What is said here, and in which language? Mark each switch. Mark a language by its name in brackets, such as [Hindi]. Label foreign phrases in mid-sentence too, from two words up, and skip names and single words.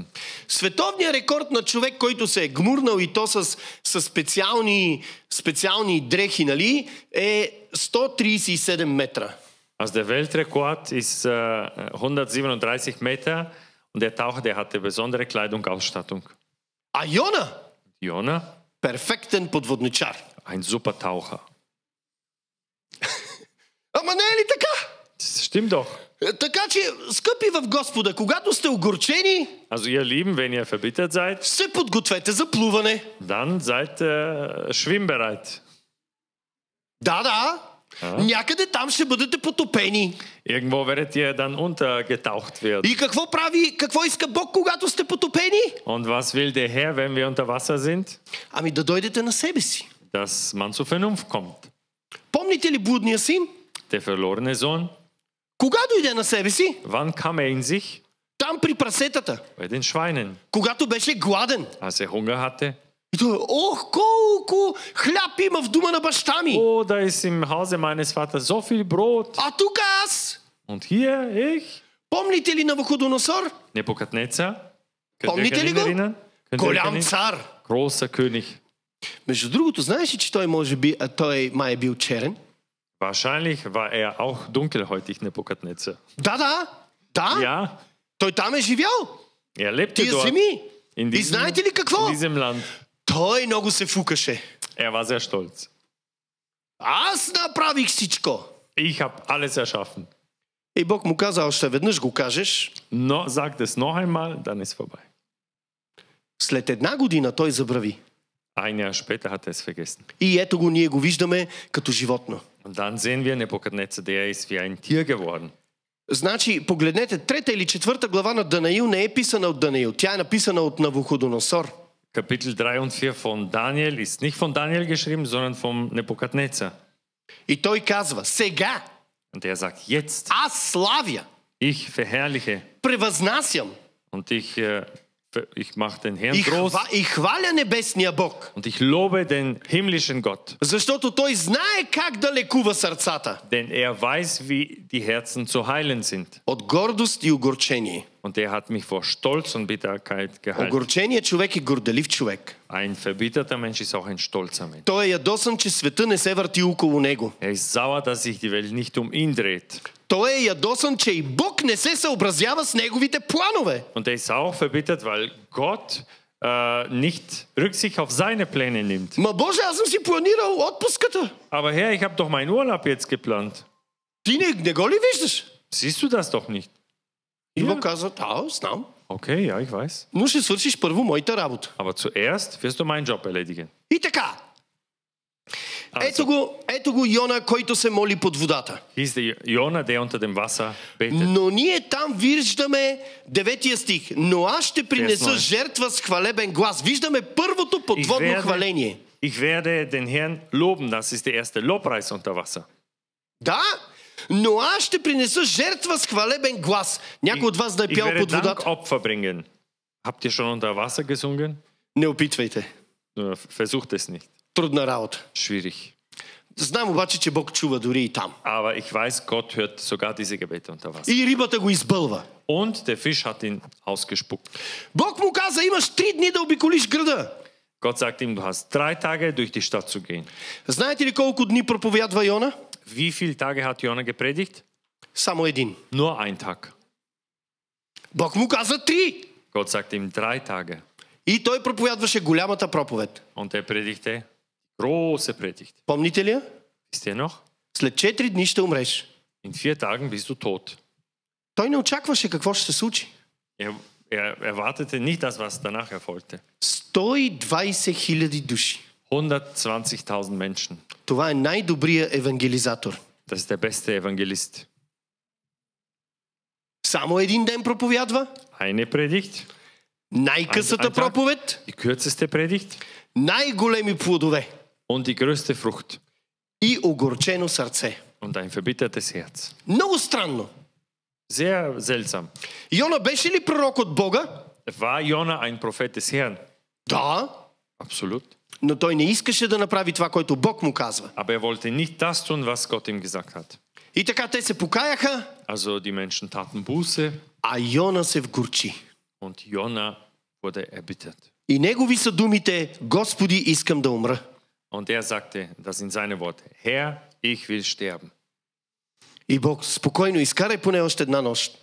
[Bulgarian] Световният рекорд на човек, който се е гмурнал и то с специални дрехи, нали, е 137 метра. [German] Also der Weltrekord ist 137 Meter und der Taucher, der hatte besondere Kleidung, Ausstattung. [Bulgarian] А Йона? [German] Jona, [Bulgarian] Перфектен подводничар. [German] ein super Taucher. [Bulgarian] не е ли така? [German] Das stimmt doch. [Bulgarian] Така че, скъпи в Господа, когато сте огорчени, [German] Also ihr Lieben, wenn ihr verbittert seid, [Bulgarian] се подгответе за плуване. [German] dann seid schwimmbereit. [Bulgarian] Да. Някъде там ще бъдете потопени. [German] Irgendwo werdet ihr dann untergetaucht werden. [Bulgarian] И какво иска Бог, когато сте потопени? [German] Und was will der Herr, wenn wir unter Wasser sind? [Bulgarian] Ами да дойдете на себе си. [German] Dass man zur Vernunft kommt. [Bulgarian] Помните ли блудния син? [German] Der verlorene Sohn, [Bulgarian] Кога дойде на себе си? [German] wann kam er in sich? [Bulgarian] Там при прасетата. [German] Bei den Schweinen. [Bulgarian] Когато беше гладен. [German] Als er Hunger hatte. [Bulgarian] И той, колко хляб има в дома на баща ми. [German] Oh, da ist im Hause meines Vaters so viel Brot. [Bulgarian] А тук аз. [German] Und hier ich. [Bulgarian] Помните ли Навуходоносор? [German] Nebuchadnezzar. [Bulgarian] Помните ли го? Голям цар. [German] Großer König. [Bulgarian] Между другото, знаеш ли, че той май е бил черен? [German] Wahrscheinlich war er auch dunkelhäutig, Nebuchadnezzar. [Bulgarian] Да. [German] Ja, [Bulgarian] Той там е живял. [German] er lebte [Bulgarian] Тия [German] dort. [Bulgarian] земи. [German] In [Bulgarian] И знаете ли какво? [German] in diesem Land. [Bulgarian] Той много се фукаше. [German] Er war sehr stolz. [Bulgarian] Аз направих всичко. [German] Ich habe alles erschaffen. [Bulgarian] И Бог му каза, още веднъж го кажеш. [German] No, sagt es noch einmal, dann ist vorbei. [Bulgarian] След 1 година той забрави. [German] Ein Jahr später hat er es vergessen. [Bulgarian] И ето го, ние го виждаме като животно. [German] Und dann sehen wir Nebuchadnezzar, der ist wie ein Tier geworden. [Bulgarian] Значи, погледнете, 3 или 4 глава на Данаил не е писана от Данаил. Тя е написана от Навуходоносор. [German] Kapitel 3 und 4 von Daniel ist nicht von Daniel geschrieben, sondern von Nebuchadnezzar. [Bulgarian] И той казва, сега [German] Und er sagt, jetzt, [Bulgarian] аз славя, [German] ich verherrliche [Bulgarian] превъзнасям [German] und ich mache den Herrn groß [Bulgarian] и хваля небесния Бог. [German] und ich lobe den himmlischen Gott. [Bulgarian] Защото той знае как да лекува сърцата. [German] Denn er weiß, wie die Herzen zu heilen sind. [Bulgarian] От гордост и огорчение. [German] Und er hat mich vor Stolz und Bitterkeit geheilt. [Bulgarian] Огорченият човек е горделив човек. [German] Ein verbitterter Mensch ist auch ein stolzer Mensch. [Bulgarian] Той е ядосан, че света не се върти около него. [German] Er ist sauer, dass sich die Welt nicht um ihn dreht. [Bulgarian] Той е ядосан, че и Бог не се съобразява с неговите планове. [German] Und er ist auch verbittert, weil Gott nicht Rücksicht auf seine Pläne nimmt. [Bulgarian] Ма Боже, аз съм си планирал отпуската. [German] Aber Herr, ich habe doch meinen Urlaub jetzt geplant. [Bulgarian] Ти не го ли виждаш? [German] Siehst du das doch nicht? [Bulgarian] И Бог казва, знам. [German] Okay, ja, ich weiß. [Bulgarian] Но ще свършиш първо моята работа. [German] Aber zuerst wirst du meinen Job erledigen. [Bulgarian] И така. Ето го Йона, който се моли под водата. [German] Hier ist der Jona, der unter dem Wasser betet. [Bulgarian] Но ние там виждаме 9 стих. Но аз ще принеса жертва с хвалебен глас. Виждаме първото подводно хваление. [German] Ich werde den Herrn loben. Das ist der erste Lobpreis unter Wasser. [Bulgarian] Да, но аз ще принеса жертва с хвалебен глас. Някой от вас да е пял под водата? [German] Opfer bringen. Habt ihr schon unter Wasser gesungen? [Bulgarian] Не опитвайте. [German] Versucht es nicht. [Bulgarian] Трудна работа. [German] Schwierig. [Bulgarian] Знам обаче, че Бог чува дори и там. [German] Aber ich weiß, Gott hört sogar diese Gebete unter Wasser. [Bulgarian] И рибата го избълва. [German] Und der Fisch hat ihn ausgespuckt. [Bulgarian] Бог му каза, имаш 3 дни да обиколиш града. [German] Gott sagt ihm, du hast 3 Tage durch die Stadt zu gehen. [Bulgarian] Знаете ли колко дни проповядва Йона? [German] Wie viele Tage hat Jona gepredigt? [Bulgarian] Само 1. [German] Nur ein Tag. [Bulgarian] Бог му каза 3. [German] Gott sagt ihm 3 Tage. [Bulgarian] И той проповядваше голямата проповед. [German] Und er predigte große Predigt. [Bulgarian] Помните ли я? [German] Wisst ihr noch? [Bulgarian] След 4 дни ще умреш. [German] In 4 Tagen bist du tot. [Bulgarian] Той не очакваше какво ще се случи. [German] Er erwartete nicht das, was danach erfolgte. [Bulgarian] 120 хиляди души. [German] 120.000 Menschen. [Bulgarian] Това е най-добрият евангелизатор. [German] Das ist der beste Evangelist. [Bulgarian] Само 1 ден проповядва. [German] Eine Predigt. [Bulgarian] Най-късата проповед. [German] Die kürzeste Predigt. [Bulgarian] Най-големи плодове. [German] Und die größte Frucht. [Bulgarian] И огорчено сърце. [German] Und ein verbittertes Herz. [Bulgarian] Много странно. [German] Sehr seltsam. [Bulgarian] Йона беше ли пророк от Бога? [German] War Jona ein Prophet des Herrn? [Bulgarian] Да. [German] Absolut. [Bulgarian] Но той не искаше да направи това, което Бог му казва. [German] Aber er wollte nicht das tun, was Gott ihm gesagt hat. [Bulgarian] И така те се покаяха. [German] Also die Menschen taten Buße. [Bulgarian] А Йона се вгорчи. [German] Und Jona wurde erbittert. [Bulgarian] И негови са думите: Господи, искам да умра. [German] Und er sagte, das sind seine Worte: Herr, ich will sterben. [Bulgarian] И Бог: спокойно, изкарай поне още 1 нощ.